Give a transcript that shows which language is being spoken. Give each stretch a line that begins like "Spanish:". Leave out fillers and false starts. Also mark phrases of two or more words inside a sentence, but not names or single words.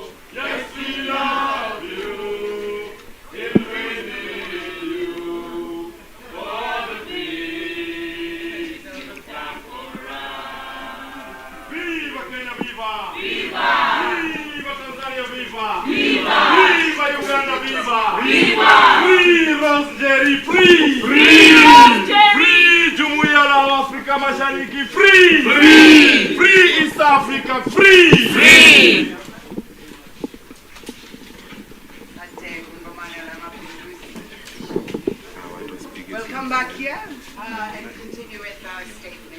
English: Yes, we love you, still we need you, for the peace you've done for us. Viva Kenya, viva! Viva! Viva Tanzania, viva! Viva! Viva Uganda, viva! Viva! Free Rose Jerry, free! Free!
Swahili: Free Jumuiya la Afrika Mashariki,
English: free! Free! Free East Africa, free! Free! We'll come back here and continue with our statement.